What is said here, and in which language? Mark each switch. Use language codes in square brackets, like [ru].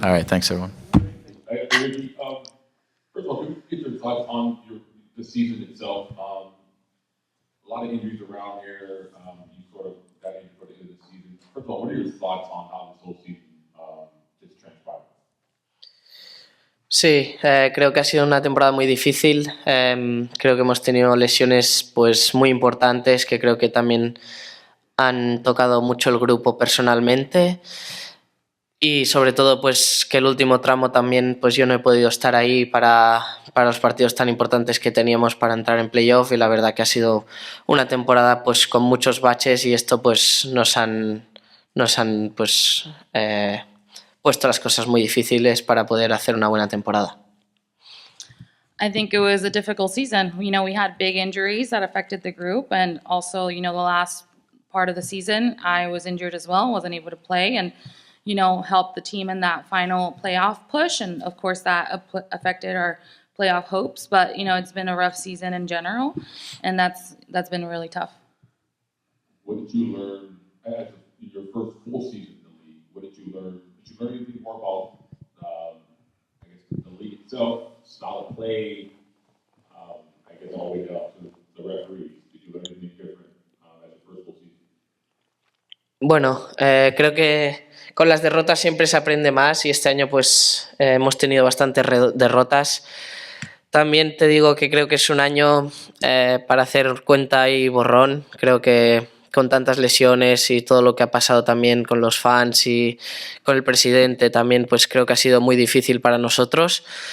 [en] All right, thanks everyone. Riqui, first of all, can we get your thoughts on the season itself? A lot of injuries around here. You sort of got injured for the end of the season. First of all, what are your thoughts on how this whole season just transpired? [es] Sí, creo que ha sido una temporada muy difícil. Creo que hemos tenido lesiones pues muy importantes, que creo que también han tocado mucho el grupo personalmente, y sobre todo pues que el último tramo también pues yo no he podido estar ahí para los partidos tan importantes que teníamos para entrar en playoff, y la verdad que ha sido una temporada pues con muchos baches, y esto pues nos han pues puesto las cosas muy difíciles para poder hacer una buena temporada. [en] I think it was a difficult season. We had big injuries that affected the group, and also, the last part of the season, I was injured as well, wasn't able to play, and, helped the team in that final playoff push, and of course that affected our playoff hopes, but, it's been a rough season in general, and that's been really tough. what did you learn as your first full season in the league? What did you learn? Did you learn anything more about, I guess, the league itself, style of play, I guess all the way down to the referees? Did you learn anything different as your first full season? [es] Bueno, creo que con las derrotas siempre se aprende más y este año pues hemos tenido bastantes derrotas. También te digo que creo que es un año para hacer cuenta y borrón. Creo que con tantas lesiones y todo lo que ha pasado también con los fans y con el presidente también, pues creo que ha sido muy difícil para nosotros.